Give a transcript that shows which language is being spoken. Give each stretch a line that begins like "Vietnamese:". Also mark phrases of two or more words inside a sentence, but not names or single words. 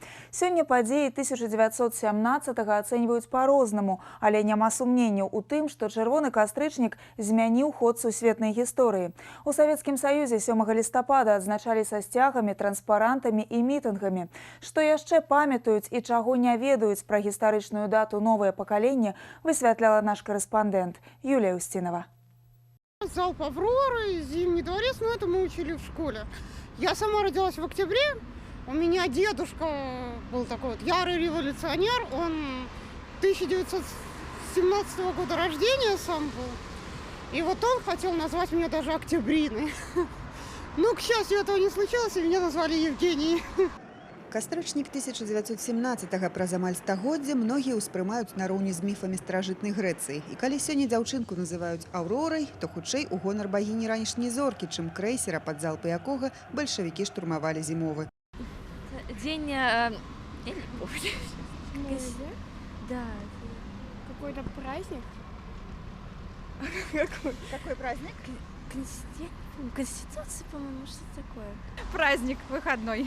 Belarusian: Сёння падзеі 1917-го ацэньваюць па-рознаму, але няма сумненняў у тым, што чырвоны кастрычнік змяніў ход сусветнай гісторыі. У Савецкім Саюзе 7 лістапада адзначалі са сцягамі, транспарантамі і мітынгамі. Што яшчэ памятаюць і чаго не ведаюць пра гістарычную дату новае пакаленне, высвятляла наш корэспандэнт Юлія Устинова.
Russian: Залп «Авроры», Зимний дворец, но это мы учили в школе. Я сама родилась в октябре, у меня дедушка был такой вот ярый революционер, он 1917 года рождения сам был, и вот он хотел назвать меня даже Октябриной. Но, к счастью, этого не случилось, и меня назвали Евгенией.
Belarusian: Кастрычнік 1917-го праз амаль стагоддзя многія ўспрымаюць нароўні з міфамі старажытнай Грэцыі. І калі сёння дзяўчынку называюць Аўрорай, то хутчэй у гонар багіні ранішняй зоркі, чым крэйсера, пад залпы якога бальшавікі штурмавалі зімовы.
Russian: День... Я не помню. Да. Какой-то праздник? Какой праздник? Конституция, по-моему, что такое. Праздник выходной.